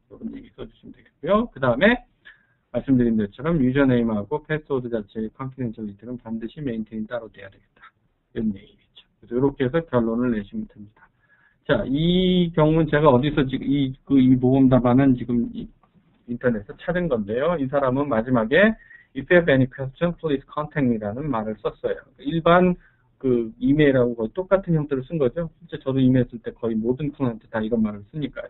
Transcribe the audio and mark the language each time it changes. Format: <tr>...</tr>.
<ko>그런 얘기 써주시면 되겠고요. 그 다음에 말씀드린 것처럼 유저네임하고 패스워드 자체의 컨피덴셜리티는 반드시 메인테인 따로 돼야 되겠다. 이런 얘기겠죠. 그래서 이렇게 해서 결론을 내시면 됩니다. 자, 이 경우는 제가 어디서 지금 이 모범 답안은 지금 인터넷에서 찾은 건데요. 이 사람은 마지막에</ko> <en>If you have any question, please contact me라는</en> <ko>말을 썼어요. 일반 그 이메일하고 거의 똑같은 형태를 쓴 거죠. 실제 저도 이메일 쓸 때 거의 모든 분한테 다 이런 말을 쓰니까요.</ko>